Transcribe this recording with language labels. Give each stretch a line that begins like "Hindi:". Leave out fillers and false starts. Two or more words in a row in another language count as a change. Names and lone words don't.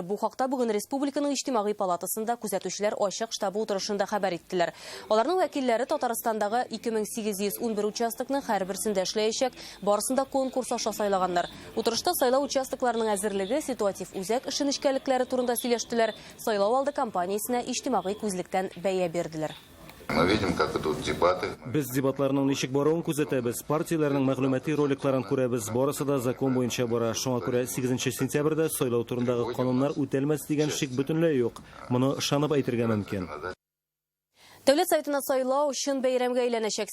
Tatar: Бу хакта бүген республиканың иҗтимагый палатасында күзәтүчеләр ачык штабы утырышында хәбәр иттеләр. Аларның вәкилләре Татарстандагы 2811 участокның һәрберсендә эшләячәк, барысында конкурс аша сайлаганнар. Утырышта сайлау участокларының әзерлеге, ситуатив үзәк эше нечкәлекләре турында сөйләштеләр. Сайлау алды кампаниясенә иҗтимагый күзлектән бәя бирделәр.
Russian: Мы видим, как идут дебаты.
Tatar: Без дебатларның ничек баруын күзәтәбез, партияләрнең мәгълүмати роликларын күрәбез. Барысы да закон буенча бара. Шуңа күрә 8 сентябрьдә сайлау турындагы кануннар үтәлмәс дигән шик бөтенләй юк. Моны ышанып әйтергә мөмкин. Дәүләт Советына сайлау чын бәйрәмгә әйләнәчәк.